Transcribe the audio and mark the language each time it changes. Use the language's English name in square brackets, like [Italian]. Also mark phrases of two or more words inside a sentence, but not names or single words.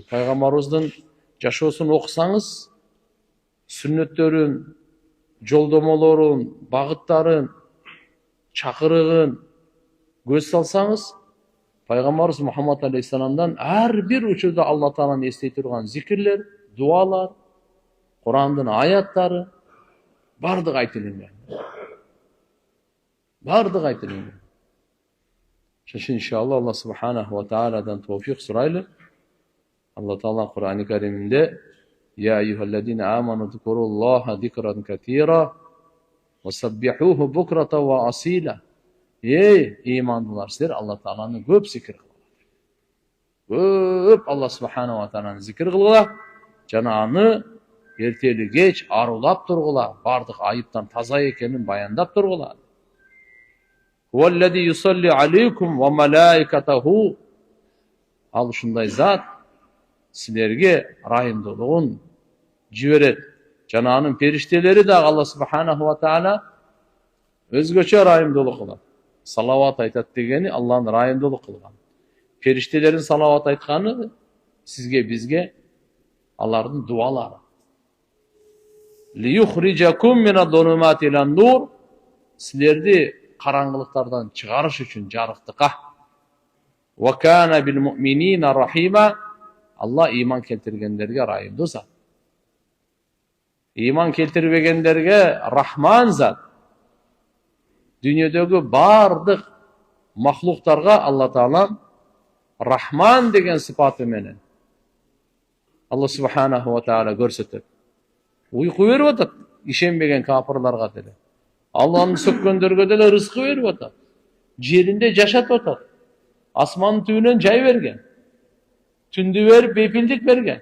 [Kyrgyz] Пайгамбарыбыздын жашоосун окусаңыз, сүннөттөрүн, жолдомолорун, багыттарын, чакырыгын көз салсаңыз, Пайгамбарыбыз Мухаммад алейхиссаламдан ар бир учурда Алла Тааланы эстей турган зикирлер, дуалар, Курандын аяттары бардык айтылган. Бардык айтылган. Ошон иншалла [Arabic] الله سبحانه وتعالى [Kyrgyz] товфик сурайлы. Алла Таала Кур'ан-ы Кериминде: [Arabic] "يا أيها الذين آمنوا اذكروا الله ذكرا كثيرا وسبحوه بكرة وأصيلا." [Kyrgyz] Ey имандылар, силер Алла Тааланы көп зикир кылгыла. Көп [Arabic] الله سبحانه وتعالى [Kyrgyz] зикир кылгыла, жана аны эртели кеч арулап тургула, бардык айыптан таза экенин баяндап тургула. [Arabic] هو الذي يصلي عليكم وملائكته. [Kyrgyz] Ал ушундай зат силерге райымдуулугун жиберет. Жана анын периштелери да [Arabic] الله سبحانه وتعالى [Kyrgyz] өзгөчө райымдуулук кылат. Салават айтат дегени Алланын райымдуулук кылган. Периштелерин салават айтканы сизге, бизге алардын дуалары. [Arabic] ليخرجكم من الظلمات إلى النور. [Kyrgyz] Силерди караңгылыктардан чыгарыш үчүн жарыктыкка. [Arabic] وكان بالمؤمنين رحيما. [Kyrgyz] Алла иман келтиргендерге райымдуу зат. Иман келтирбегендерге Рахман зат. Дүниедегі бардық махлуктарга Алла Таала Рахман деген сыпаты менен [Arabic] الله سبحانه وتعالى [Kyrgyz] көрсөтөт. Уйку берип атат ишенбеген капырларга деле. Алланы сөккөндөргө деле рызкы берип атат. Жеринде жашатып атат. Асмандын түбүнөн жай берген. Түндү берип бепилдик берген.